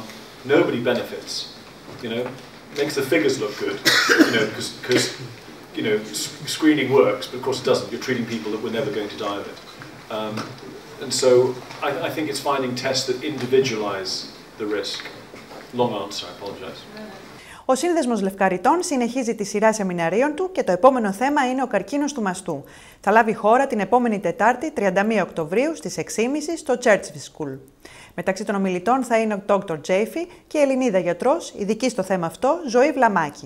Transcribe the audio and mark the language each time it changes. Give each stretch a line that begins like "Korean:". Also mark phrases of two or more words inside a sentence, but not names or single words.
English: Nobody benefits, Makes the figures look good, because screening works, but of course it doesn't. You're treating people that were never going to die of it. And so I think it's finding tests that individualize the risk. Long answer, I apologize.
Greek: Ο Σύνδεσμος Λευκαριτών συνεχίζει τη σειρά σεμιναρίων του και το επόμενο θέμα είναι ο καρκίνος του μαστού. Θα λάβει χώρα την επόμενη Τετάρτη, 31 Οκτωβρίου, στις 6.30 στο Churchville School. Μεταξύ των ομιλητών θα είναι ο Dr Abedi και η Ελληνίδα γιατρός, ειδική στο θέμα αυτό, Ζωή Βλαμάκη.